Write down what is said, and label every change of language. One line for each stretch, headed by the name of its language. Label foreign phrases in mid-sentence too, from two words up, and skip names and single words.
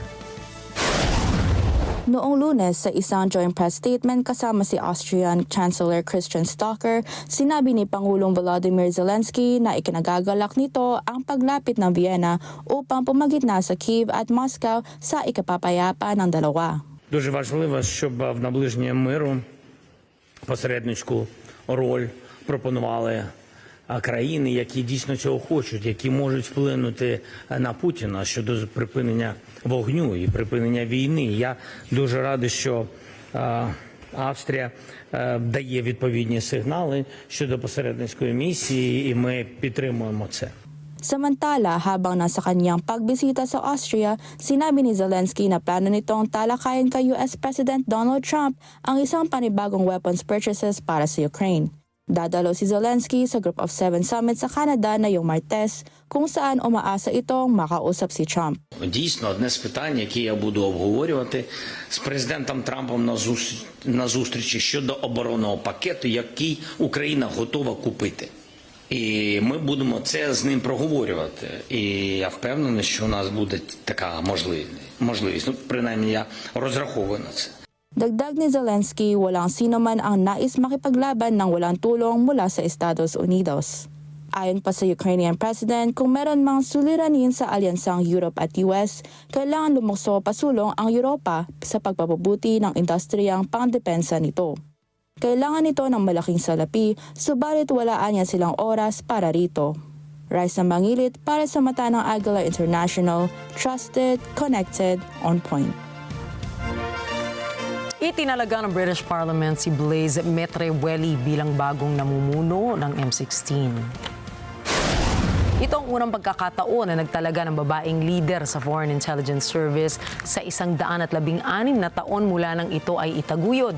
Filipino: Noong Lunes sa isang
English: joint press statement
Filipino: kasama si
English: Austrian Chancellor
Filipino: Christian Stocker, sinabi ni Pangulong Volodymyr Zelensky na ikinagagalak nito ang paglapit ng Vienna upang pumagitna sa Kyiv at Moscow sa ikapapayapa ng dalawa.
Ukrainian: Дуже важливо, щоб в наближенні миру посередницьку роль пропонували країни, які дійсно цього хочуть, які можуть вплинути на Путіна щодо припинення вогню і припинення війни. Я дуже радий, що Австрія дає відповідні сигнали щодо посередницької місії, і ми підтримуємо це.
Filipino: Samantala, habang nasa kanyang pagbisita sa Austria, sinabi ni Zelensky na plano nitong talakayin kay
English: US President
Filipino: Donald Trump ang isang panibagong
English: weapons purchases
Filipino: para sa Ukraine. Dadalo si Zelensky sa Group of 7 Summit sa Canada na yung Martes, kung saan umaasa itong makausap si Trump.
Ukrainian: Дійсно, одне з питань, які я буду обговорювати з президентом Трампом на зустрічі щодо оборонного пакету, який Україна готова купити. І ми будемо це з ним проговорювати. І я впевнений, що у нас буде така можливість. Ну, принаймні, я розраховую на це.
Filipino: Dagdag ni Zelensky, walang sino man ang nais makipaglaban ng walang tulong mula sa Estados Unidos. Ayon pa sa
English: Ukrainian President,
Filipino: kung meron mang suliranin sa alyansang Europe at US, kailangan lumukso pasulong ang Europa sa pagpapabuti ng industriyang pangdepensa nito. Kailangan ito ng malaking salapi, subalit walaan niya silang oras para rito. Raisa Mangilit para sa mata ng Agila International,
English: trusted, connected, on point.
Filipino: Itinalaga ng British Parliament si Blaise Metreweli bilang bagong namumuno ng M16. Ito ang unang pagkakataon na nagtalaga ng babaeng leader sa Foreign Intelligence Service sa 116 na taon mula nang ito ay itaguyod.